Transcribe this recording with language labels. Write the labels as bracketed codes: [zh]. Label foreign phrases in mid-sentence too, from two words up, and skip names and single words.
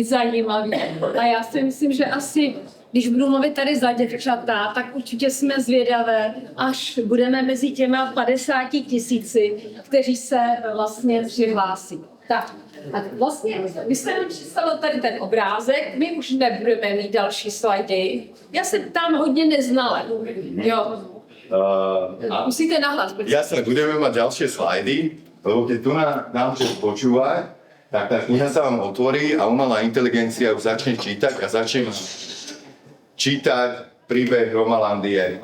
[cs] A já si myslím, že asi když budu mluvit tady za děvčata, tak určitě jsme zvědavé, až budeme mezi těma 50 000, kteří se vlastně přihlásí. Tak, a vlastně, vy jste nám představil tady ten obrázek, my už nebudeme mít další slajdy. Já se tam hodně neznala, jo. Musíte nahlas. [sk] Jasne, budeme mať ďalšie slajdy, lebo keď tu nám čo počúva, tak tá kniha sa vám otvorí a umelá inteligencia už začne čítať a začne čítať príbeh Romalandie.